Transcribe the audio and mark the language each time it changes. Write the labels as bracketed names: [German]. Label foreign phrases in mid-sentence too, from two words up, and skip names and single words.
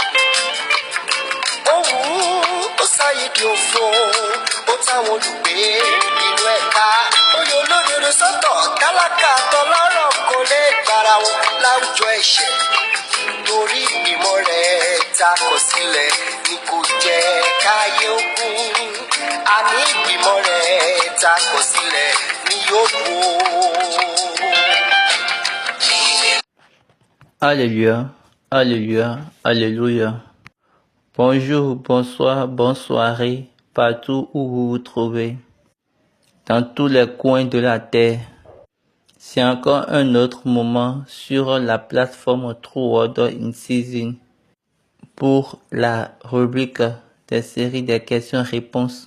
[Yoruba] Ó wù ú ó sáyé di òfo ó táwọn olùgbé inú ẹ̀ka ó yọ olódodo sọ́tọ̀ tálákà tọlọ́rọ̀ kò lè gbára wọn láwùjọ ẹ̀ṣẹ̀. Torí ìgbìmọ̀ rẹ̀ ta kọ̀ sílẹ̀ ni kò jẹ́ káyé ogun, àní ìgbìmọ̀ rẹ̀ ta kọ̀ sílẹ̀ ni yóò dúró. [French] Alléluia, Alléluia, Alléluia. Bonjour, bonsoir, bonne soirée, partout où vous vous trouvez, dans tous les coins de la terre. C'est encore un autre moment sur la plateforme True Order in Season pour la rubrique des séries des questions-réponses.